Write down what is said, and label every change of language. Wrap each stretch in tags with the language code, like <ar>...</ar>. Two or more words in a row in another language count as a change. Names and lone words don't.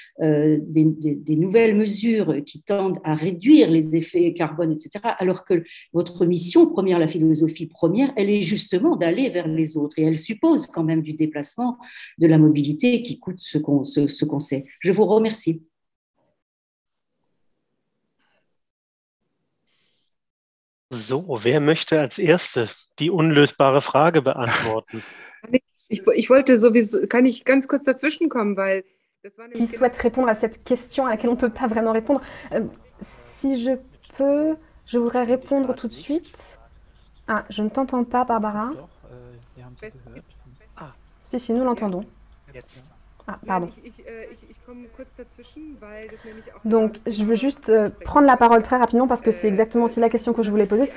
<fr>des nouvelles mesures qui tendent à réduire les effets carbone, etc., alors que votre mission première, la philosophie première, elle est justement d'aller vers les autres, et elle suppose quand même du déplacement, de la mobilité qui coûte ce qu'on sait. Je vous remercie.</fr> <de>So, wer möchte als Erste die unlösbare Frage beantworten? Ich wollte sowieso, kann ich ganz kurz dazwischen kommen, weil das war</de> <fr>Qui souhaite répondre à cette question à laquelle on ne peut pas vraiment répondre. Si je peux, je voudrais répondre tout de suite. Ah, je ne t'entends pas, Barbara. Si, nous l'entendons. Ah, pardon. Donc, je veux juste prendre la parole très rapidement parce que c'est exactement aussi la question que je voulais poser.</fr>